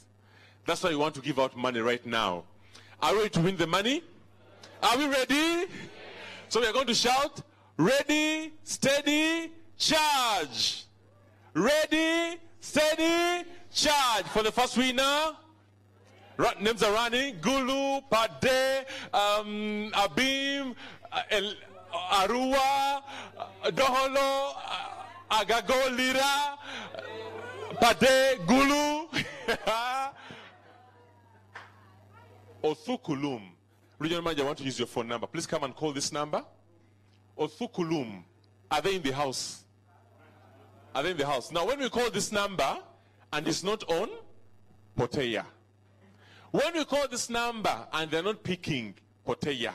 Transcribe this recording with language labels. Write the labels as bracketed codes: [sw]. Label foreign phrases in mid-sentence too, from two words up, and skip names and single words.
[en] That's why we want to give out money right now. Are we ready to win the money? Are we ready? So we are going to shout, ready, steady, charge. Ready, steady, charge. For the first winner, names are running. Gulu, Pade, Abim, Arua, Doholo, Agago, Lira, Pade, Gulu, Othukulum. Regional manager, I want to use your phone number. Please come and call this number. Othukulum. Are they in the house? Are they in the house? Now, when we call this number and it's not on, Poteya. When we call this number and they're not picking, Poteya.